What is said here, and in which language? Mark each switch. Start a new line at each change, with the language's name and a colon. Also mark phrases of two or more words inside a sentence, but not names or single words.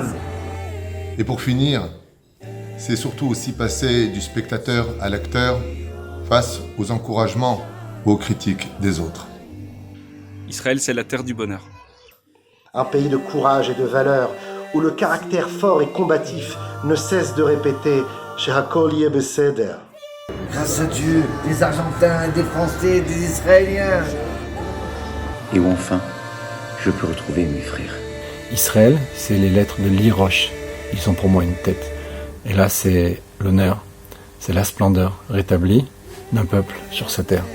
French: Et pour finir, c'est surtout aussi passer du spectateur à l'acteur face aux encouragements ou aux critiques des autres. Israël, c'est la terre du bonheur. Un pays de courage et de valeur, où le caractère fort et combatif ne cesse de répéter «
Hebrew: שהכל יהיה בסדר ».
French: Grâce à Dieu, des Argentins, des Français, des Israéliens. Et où enfin, je peux retrouver mes frères. Israël, c'est les lettres de l'Irosh. Ils sont pour moi une tête. Et là, c'est l'honneur, c'est la splendeur rétablie d'un peuple sur sa terre.